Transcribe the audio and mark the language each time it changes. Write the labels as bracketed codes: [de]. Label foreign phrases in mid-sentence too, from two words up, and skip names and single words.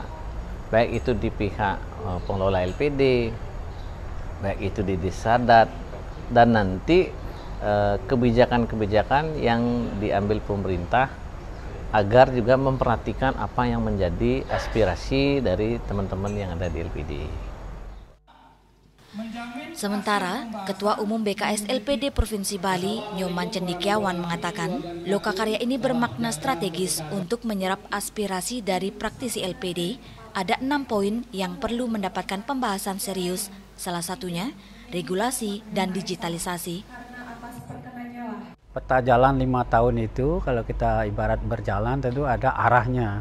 [id] Baik itu di pihak pengelola LPD, baik itu di desa adat, dan nanti kebijakan-kebijakan yang diambil pemerintah agar juga memperhatikan apa yang menjadi aspirasi dari teman-teman yang ada di LPD. Sementara, Ketua Umum BKS LPD Provinsi Bali, Nyoman Cendikiawan mengatakan, Lokakarya ini bermakna strategis untuk menyerap aspirasi dari praktisi LPD. Ada 6 poin yang perlu mendapatkan pembahasan serius, salah satunya regulasi dan digitalisasi. Peta jalan 5 tahun itu kalau kita ibarat berjalan tentu ada arahnya.